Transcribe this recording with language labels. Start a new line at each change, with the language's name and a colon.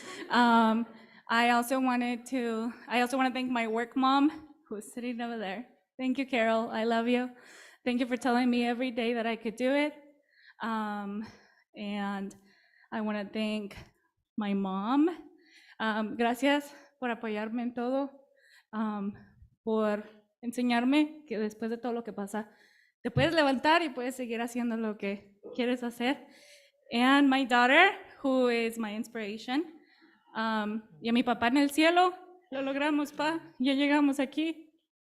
English: I also want to thank my work mom who's sitting over there. Thank you, Carol. I love you. Thank you for telling me every day that I could do it. And I want to thank my mom.
Spanish: Gracias por apoyarme en todo, por enseñarme que después de todo lo que pasa, te puedes levantar y puedes seguir haciendo lo que quieres hacer.
English: And my daughter, who is my inspiration.
Spanish: Y a mi papá en el cielo, lo logramos, pa, ya llegamos aquí.